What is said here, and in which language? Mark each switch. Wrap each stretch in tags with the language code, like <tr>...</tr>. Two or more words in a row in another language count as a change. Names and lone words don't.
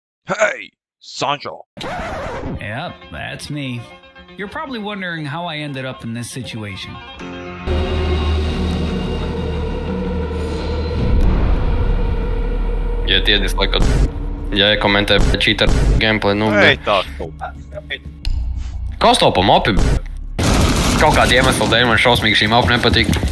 <en>Hey, Sancho. Yep, that's me. You're probably wondering how I ended up in this situation.</en> <lv>Ja iedies laikot, ja komentē</lv> <en>cheater gameplay,</en> <lv>nu... Ei tā. Kas to pa mapi? Kaut kāda iemesla dēļ man šausmīgi šī mapa nepatīk.</lv>